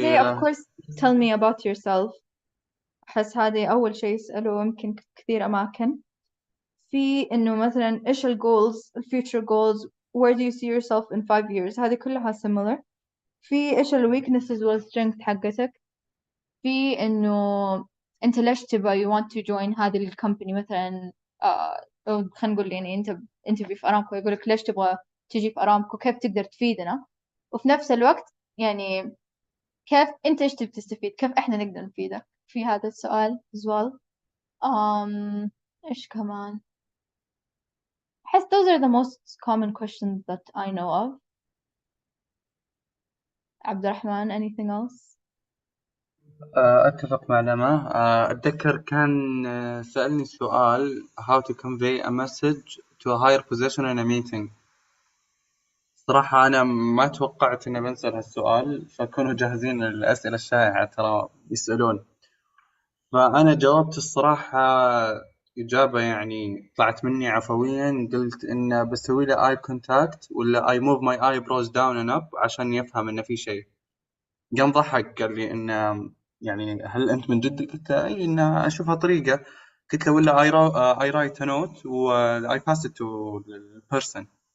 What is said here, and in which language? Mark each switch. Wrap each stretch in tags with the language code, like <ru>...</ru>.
<en>زي of course tell me about yourself.</en> <ar>أحس هذه أول شيء يسألوه يمكن كثير أماكن. في إنه مثلا إيش</ar> <en>ال goals ال future goals, where do you see yourself in 5 years.</en> <ar>هذه كلها similar. في إيش ال weaknesses وال strength حقتك. في إنه أنت ليش تبغى</ar> <en>you want to join</en> <ar>هذه الكمباني مثلا. أو خلينا نقول يعني أنت في أرامكو، يقولك ليش تبغى تجي في أرامكو، كيف تقدر تفيدنا. وفي نفس الوقت يعني كيف أنت إيش تبي تستفيد، كيف إحنا نقدر نفيدك في هذا السؤال</ar> <en>as well.</en> <ar>إيش كمان.</ar> <en>أحس those are the most common questions that I know of. عبد الرحمن anything else.</en> <ar>أتفق مع لما. أتذكر كان سألني سؤال</ar> <en>how to convey a message to a higher position in a meeting.</en> <ar>صراحة أنا ما توقعت إني بنسأل هالسؤال، فكونوا جاهزين للأسئلة الشائعة ترى يسألون. فأنا جاوبت الصراحة إجابة يعني طلعت مني عفويا، قلت إن بسوي له آي كونتاكت ولا</ar> <en>I move my eyebrows down and up</en> <ar>عشان يفهم إنه في شيء. قام ضحك قال لي إنه يعني هل أنت من جد؟ قلت له أي، إن أشوفها طريقة. قلت له ولا</ar> <en>I write a note</en> <ar>و</ar> <en>I pass it to the person.</en>